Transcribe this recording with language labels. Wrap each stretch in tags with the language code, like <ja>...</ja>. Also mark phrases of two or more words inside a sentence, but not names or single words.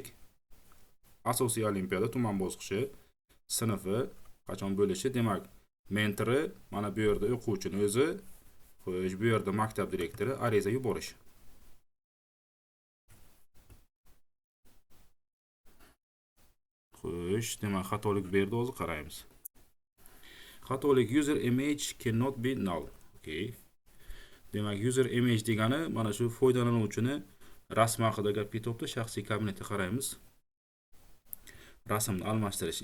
<uz>Asosiy olimpiada tuman bosqichi sinfi qachon bo'lishi, demak, mentori mana bu yerda o'quvchini o'zi, xo'sh, bu yerda maktab direktori ariza yuborish. Xo'sh, demak, xatolik berdi, hozir qaraymiz. Xatolik</uz> <en>user image cannot be null.</en> <uz>Okay. Demak,</uz> <en>user image</en> <uz>degani mana shu foydalanuvchini rasm haqida gap ketyapti. Shaxsiy kabinetga qaraymiz. Rasmni almashtirish.</uz>